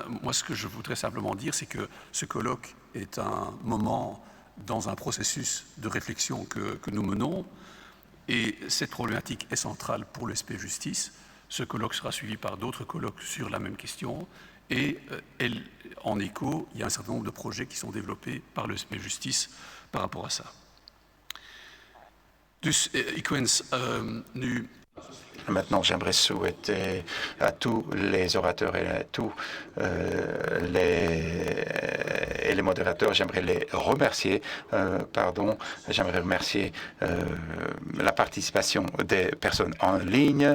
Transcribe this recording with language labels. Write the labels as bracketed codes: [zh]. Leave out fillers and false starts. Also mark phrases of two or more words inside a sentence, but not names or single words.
[fr] Moi, ce que je voudrais simplement dire, c'est que ce colloque est un moment dans un processus de réflexion que nous menons, et cette problématique est centrale pour le SPF Justice. Ce colloque sera suivi par d'autres colloques sur la même question, et en écho, il y a un certain nombre de projets qui sont développés par le SPF Justice par rapport à ça. [nl] Dus ik wens nu. [fr] Maintenant, j'aimerais souhaiter à tous les orateurs et à tous les modérateurs, j'aimerais les remercier, j'aimerais remercier la participation des personnes en ligne.